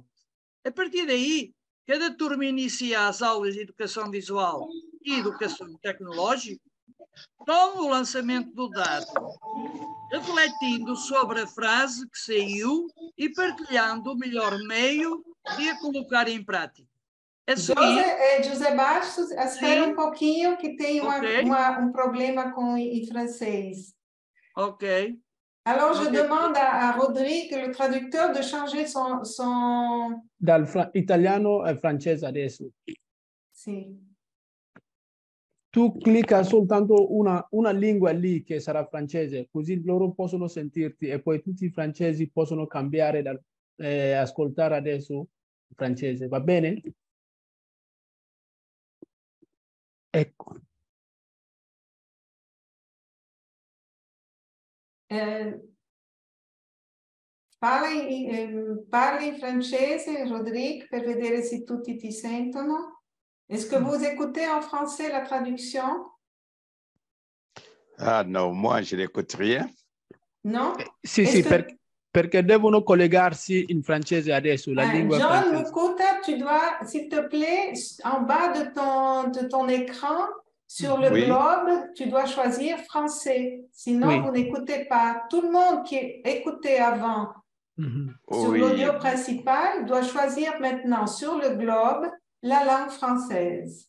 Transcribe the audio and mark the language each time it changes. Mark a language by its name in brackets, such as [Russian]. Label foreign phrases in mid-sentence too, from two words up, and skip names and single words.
[Portuguese] A partir daí, cada turma inicia as aulas de educação visual e educação tecnológica com o lançamento do dado, refletindo sobre a frase que saiu e partilhando o melhor meio de a colocar em prática. José Bastos, espera um pouquinho que tem problema em francês. Ok. [French] Alors, je demande à Rodrigue, le traducteur, de changer son... [Italian] Dal italiano al francese adesso. Sì. Tu clicca soltanto una lingua lì che sarà francese, così loro possono sentirti e poi tutti i francesi possono cambiare ascoltare adesso il francese, va bene? Ecco. Parli in francese, Rodrigue, per vedere se tutti ti sentono. [French] Est-ce que vous écoutez en français la traduction? Ah non, moi je n'écoute rien. [Italian] No? Sì, sì, perché devono collegarsi in francese adesso, la lingua John francese. [French] Mukuta, tu dois, s'il te plaît, en bas de ton écran, sur le Oui. globe, tu dois choisir français. Sinon, Oui. vous n'écoutez pas. Tout le monde qui écoutait avant sur Oui. l'audio principal doit choisir maintenant sur le globe la langue française.